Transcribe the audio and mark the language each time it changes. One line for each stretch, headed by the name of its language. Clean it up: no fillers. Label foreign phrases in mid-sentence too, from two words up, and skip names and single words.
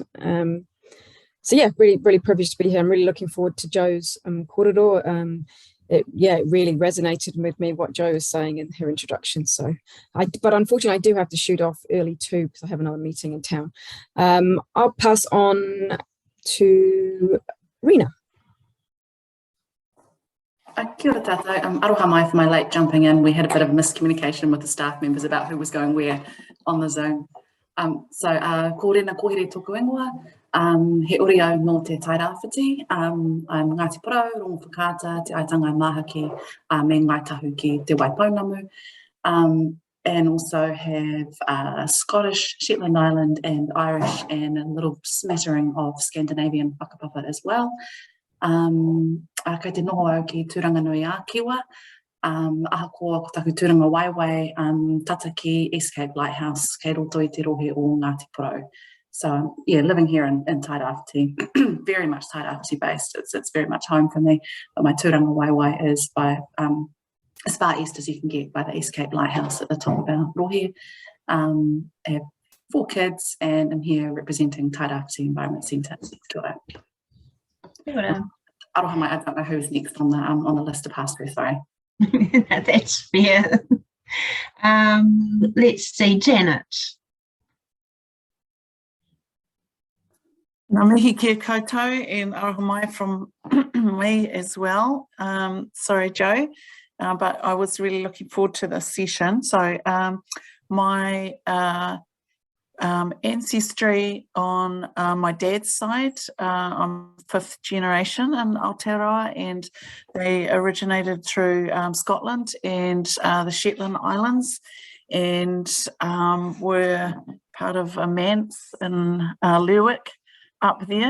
English: So yeah, really privileged to be here. I'm really looking forward to Jo's korero. It really resonated with me what Jo was saying in her introduction. So, but unfortunately, I do have to shoot off early too because I have another meeting in town. I'll pass on to Rena.
Māori: Kia ora tātou. Aroha mai
English: for my late jumping in. We had a bit of miscommunication with the staff members about who was going where on the Zoom. So,
Māori: ko rena kohere tōku ingoa. He ori au no te tairawhiti. I'm Ngāti Porou, rongo whakaata, te aitanga mahaki, me ngai tahu ki te Waipounamu.
English: And also have Scottish, Shetland Island and Irish and a little smattering of Scandinavian whakapapa as well.
Māori: Kei te noho au ki Tūranga Nui a Kiwa. Ahakoa ko taku tūranga waiwai, tata ki East Cape Lighthouse, kei roto i te rohe o Ngāti Porou.
English: So yeah, living here in Tairawhiti, very much Tairawhiti based. It's very much home for me. But my
Māori: tūranga waiwai
English: is by as far east as you can get by the East Cape Lighthouse at the top of our rohe. I have 4 kids and I'm here representing Tairawhiti Environment Centre.
Māori: Aroha mai,
English: I don't know who's next on the list to pass through, sorry. That's fair. Let's see, Janet.
Māori: Ngā mihi kia koutou
English: and
Māori: aroha mai
English: from me as well. Sorry, Jo, but I was really looking forward to this session. So my ancestry on my dad's side, I'm 5th generation in Aotearoa, and they originated through Scotland and the Shetland Islands, and were part of a manse in Lerwick up there.